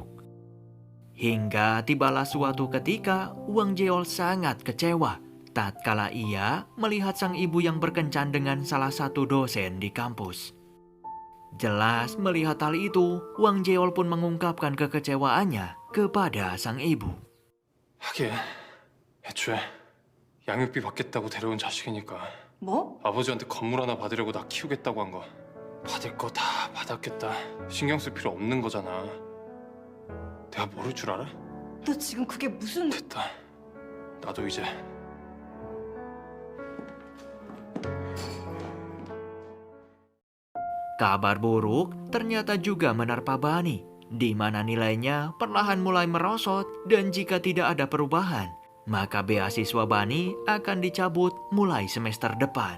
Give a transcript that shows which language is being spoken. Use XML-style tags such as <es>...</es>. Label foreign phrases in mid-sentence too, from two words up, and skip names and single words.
<id>Hingga tibalah suatu ketika Wang Jeol sangat kecewa tatkala ia melihat sang ibu yang berkencan dengan salah satu dosen di kampus. Jelas melihat hal itu, Wang Jeol pun mengungkapkan kekecewaannya kepada sang ibu.</id> <ko>하긴 애초에 양육비 받겠다고 데려온 자식이니까 뭐? 아버지한테 건물 하나 받으려고 나 키우겠다고 한 거 받을 거 다 받았겠다. 신경 쓸 필요 없는 거잖아. 내가 모를 줄 알아? 너 지금 그게 무슨... 됐다. 나도 이제</ko> <id>Kabar buruk ternyata juga menerpa Bani, di mana nilainya perlahan mulai merosot dan jika tidak ada perubahan, maka beasiswa Bani akan dicabut mulai semester depan.</id>